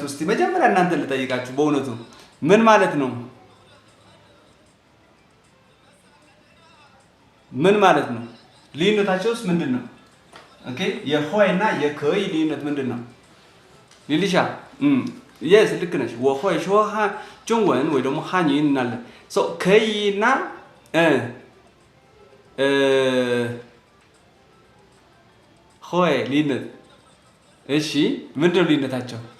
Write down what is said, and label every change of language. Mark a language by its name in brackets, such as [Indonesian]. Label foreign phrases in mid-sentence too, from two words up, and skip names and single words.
[Amharic] እስቲ መጀመሪያ እናንተ ልጠይቃችሁ በእውነቱ ምን ማለት ነው? ምን ማለት ነው? ልዩነታቸውስ ምንድነው? ኦኬ የሆይ እና የከይ ልዩነት ምንድነው? ሊሊሻ yes ልክ ነሽ [Chinese] 我会说中文 [Amharic] ወይ ደግሞ ሃኒ እንላለን so 可以 እና ሆይ ልዩነት እሺ ምንድነው ልዩነታቸው